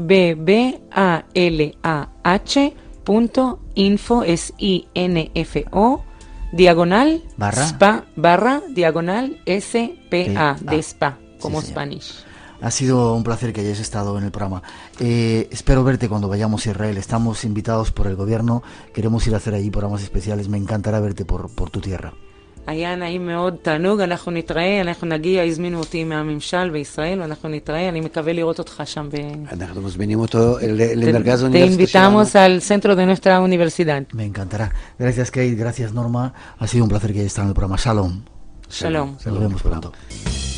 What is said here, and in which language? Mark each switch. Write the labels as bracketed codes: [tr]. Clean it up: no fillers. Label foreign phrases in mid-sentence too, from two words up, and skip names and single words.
[es] KABBALAH.info es INFO diagonal spa diagonal SPA de spa como Spanish. Ha sido un placer que hayáis estado en el programa. Espero verte cuando vayamos a Israel. Estamos invitados por el gobierno. Queremos ir a hacer allí programas especiales. Me encantará verte por tu tierra. [he] היה נעים מאוד, תענוג, אנחנו נתראה, אנחנו נגיע, הזמינו אותי מהממשל בישראל, ואנחנו נתראה, אני מקווה לראות אותך שם אנחנו מזמינים אותו למרכז האוניברסיטה שלנו. [es] Te invitamos al centro de nuestra universidad. Me encantará. Gracias, Kate, gracias, Norma. Ha sido un placer que hayas estado en el programa. Shalom. Shalom. Nos vemos pronto.